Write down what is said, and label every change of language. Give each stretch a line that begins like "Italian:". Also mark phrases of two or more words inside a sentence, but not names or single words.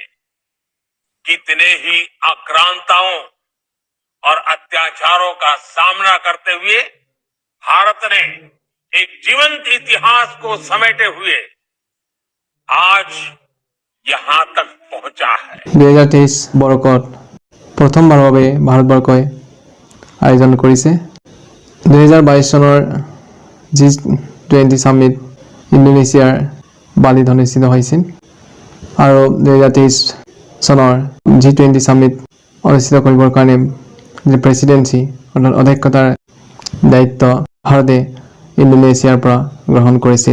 Hindi: कितने ही आक्रांताओं और अत्याचारों का सामना करते हुए भारत ने एक जीवंत इतिहास को समेटे हुए आज यहाँ तक पहुंचा है।
Assamese: 2023 বৰ্ষত প্ৰথমবাৰৰ বাবে ভাৰতবৰ্ষই আয়োজন কৰিছে। 2022 চনৰ G20 সামিট ইণ্ডোনেছিয়াৰ বালিত অনুষ্ঠিত হৈছিল আৰু 2023 চনৰ G20 সামিট অনুষ্ঠিত কৰিবৰ কাৰণে যে প্ৰেসিডেন্সি অধ্যক্ষতাৰ দায়িত্ব ভাৰতে ইণ্ডোনেছিয়াৰ পৰা গ্ৰহণ কৰিছিল।